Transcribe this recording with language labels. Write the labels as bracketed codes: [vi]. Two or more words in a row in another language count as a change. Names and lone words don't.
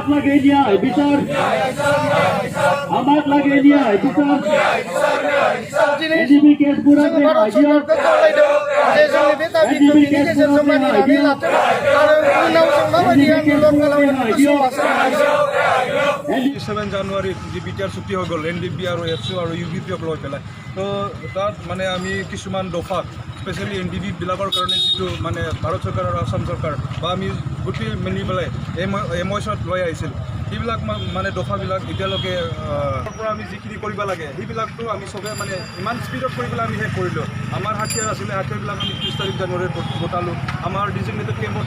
[brx] दिनै जोङो भारत सरकारखौ खावलायदों जे जोंनि बे दाबिखौ बेनि गेजेरजों मानिनानै लाथों आरो उनाव जों माबायदि आन्दोलन खालामगोन बेखौ समाजाव [as] 7 জানুৱাৰী যি বিটিআৰ চুক্তি হৈ গ'ল NDFB আৰু এফচি আৰু UBPক লৈ পেলাই তো তাত মানে আমি কিছুমান দফা স্পেচিয়েলি NDFBবিলাকৰ কাৰণে যিটো মানে ভাৰত চৰকাৰ আৰু আসাম চৰকাৰ বা আমি গোটেই মিলি পেলাই MOUত লৈ আহিছিল সেইবিলাক মানে দফাবিলাক এতিয়ালৈকে পৰা আমি যিখিনি কৰিব লাগে সেইবিলাকতো আমি চবে মানে ইমান স্পীডত কৰি পেলাই আমি শেষ কৰিলোঁ আমাৰ হাতিয়াৰ আছিলে হাতিয়াৰবিলাক আমি 30 তাৰিখ জানুৱাৰীত গোটালোঁ আমাৰ [en] designated campত